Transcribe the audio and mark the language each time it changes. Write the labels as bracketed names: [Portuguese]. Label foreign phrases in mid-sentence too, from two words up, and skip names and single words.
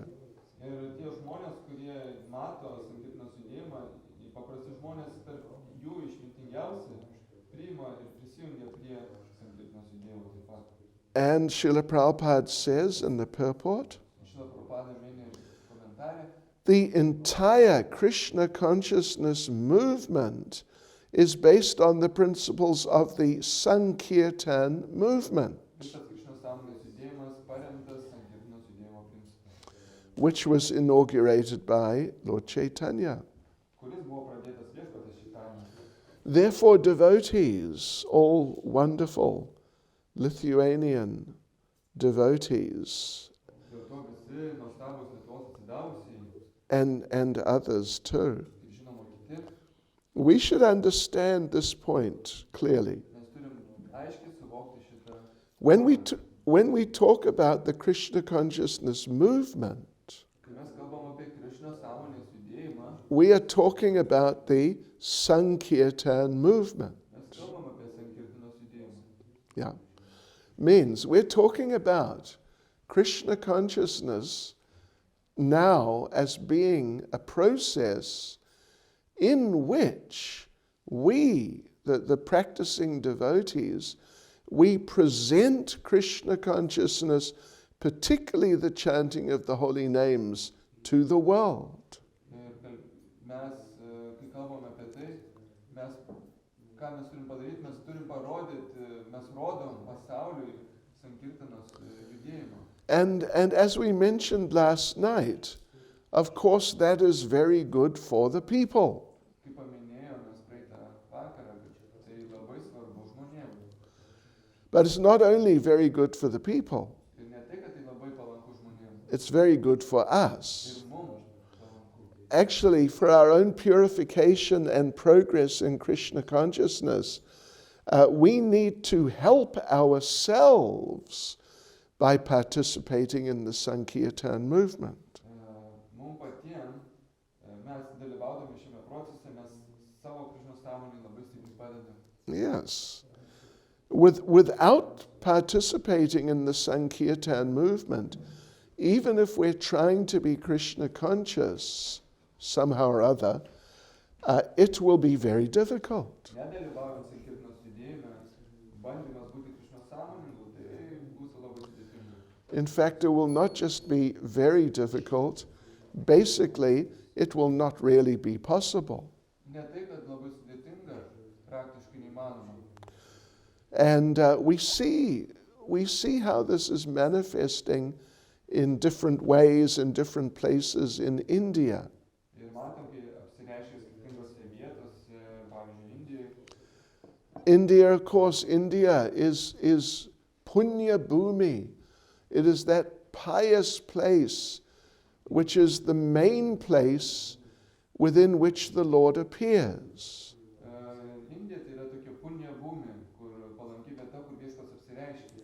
[Lithuanian] Ir tie žmonės, kurie mato Sankirtanos judėjimą, paprasti žmonės tarp jų išmintingiausi priima ir prisijungia prie Sankirtanos judėjimo taip pat. [English] And Srila Prabhupada says in the purport, [Lithuanian] Šrila Prabhupada mini komentarė, [English] the entire Krishna consciousness movement is based on the principles of the Sankirtan movement, [Lithuanian] visas Krišnos sąmonės judėjimas paremtas Sankirtanos judėjimo principais, [English] which was inaugurated by Lord Chaitanya. [Lithuanian] kuris buvo pradėtas viešpaties Čaitanijos. [English] Therefore, devotees, all wonderful Lithuanian devotees, [Lithuanian] Dėl to visi nuostabūs Lietuvos atsidavusiai [English] and others too, [Lithuanian] ir žinoma kiti, [English] we should understand this point clearly. [Lithuanian] mes turim aiškiai suvokti šitą. [English] When we talk about the Krishna consciousness movement, [Lithuanian] Kai mes kalbam apie Krišnos sąmonės judėjimą, [English] we are talking about the Sankirtan movement. [Lithuanian] mes kalbam apie Sankirtanos judėjimą. [English] Yeah. Means we're talking about Krishna consciousness now as being a process in which we, the practicing devotees, we present Krishna consciousness, particularly the chanting of the holy names, to the world. [Lithuanian] Ir mes, kai kalbam apie tai, ką mes turim padaryti, mes turim parodyti, mes rodom pasauliui Sankirtanos judėjimą. [English] And as we mentioned last night, of course that is very good for the people. [Lithuanian] Kaip paminėjom mes praeitą vakarą, kad tai labai svarbu žmonėms. [English] But it's not only very good for the people, [Lithuanian] Ir ne tai, kad tai labai palanku žmonėms, [English] it's very good for us. [Lithuanian] ir mums palanku. [English] Actually, for our own purification and progress in Krishna consciousness, we need to help ourselves by participating in the Sankirtana movement. [Lithuanian] Mums patiems, mes dalyvaudami šiame procese, mes savo Krišnos sąmonį labai stipriai padedame. [English] Yes. Without participating in the Sankirtana movement, even if we're trying to be Krishna conscious somehow or other, it will be very difficult. [Lithuanian] Nedalyvaujant Sankirtanos judėjime, bandymas būti Krišnos sąmoningu, tai bus labai sudėtinga. [English] In fact, it will not just be very difficult, basically, it will not really be possible. [Lithuanian] Ne tai, kad labai sudėtinga, praktiškai neįmanoma. [English] And we see how this is manifesting in different ways in different places in India. [Lithuanian] Ir matom, kai apsireiškia skirtingose vietose, pavyzdžiui, Indijoje. [English] India, of course, India is [Sanskrit] पुण्य भूमि. [English] It is that pious place which is the main place within which the Lord appears. [Lithuanian] Indija tai yra tokia [Sanskrit] पुण्य भूमि, [Lithuanian] kur palanki vieta, kur Viešpats apsireiškia.